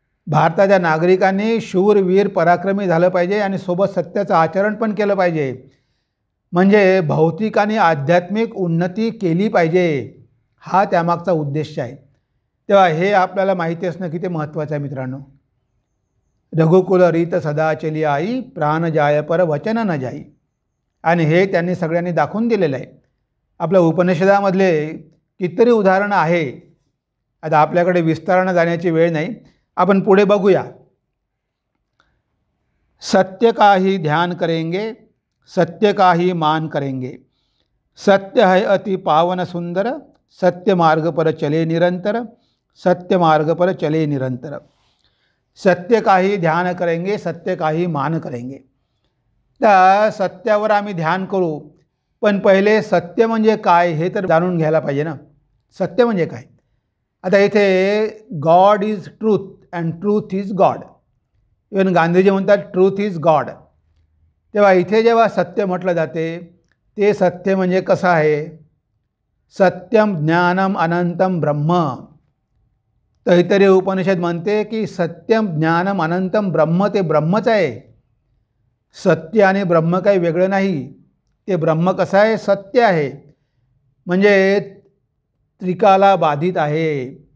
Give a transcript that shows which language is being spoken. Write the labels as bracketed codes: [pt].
[mr] भारताच्या नागरिकांनी शूरवीर पराक्रमी झालं पाहिजे आणि सोबत सत्याचं आचरण पण केलं पाहिजे. म्हणजे भौतिक आणि आध्यात्मिक उन्नती केली पाहिजे, हा त्यामागचा उद्देश आहे. तेव्हा हे आपल्याला माहिती असणं किती महत्त्वाचं आहे मित्रांनो. [hi] रघुकुल रीत सदा चली आई, प्राण जाय पर वचन न जाई. [mr] आणि हे त्यांनी सगळ्यांनी दाखवून दिलेलं आहे. आपल्या उपनिषदामधले कितीतरी उदाहरणं आहे. आता आपल्याकडे विस्तारानं जाण्याची वेळ नाही, आपण पुढे बघूया. [hi] सत्य का ही ध्यान करेंगे, सत्य का ही मान करेंगे. सत्य है अति पावन सुंदर, सत्य मार्ग पर चले निरंतर, सत्य मार्ग पर चले निरंतर. सत्य का ही ध्यान करेंगे, सत्य का ही मान करेंगे. [mr] तर सत्यावर आम्ही ध्यान करू, पण पहिले सत्य म्हणजे काय हे तर जाणून घ्यायला पाहिजे ना. सत्य म्हणजे काय? आता इथे [en] God is truth and truth is god. [mr] Even Gandhiji म्हणतात [en] Truth is god. [mr] तेव्हा इथे जेव्हा सत्य म्हटलं जाते, ते सत्य म्हणजे कसं आहे? [sa] सत्यम ज्ञानम अनंतम ब्रह्म. [mr] तैत्तरीय उपनिषद म्हणते की [sa] सत्यम ज्ञानम अनंतम ब्रह्म, [mr] ते ब्रह्मच आहे. सत्य आणि ब्रह्म काही वेगळं नाही. ते ब्रह्म कसं आहे? सत्य आहे. म्हणजे त्रिकाला बाधित आहे.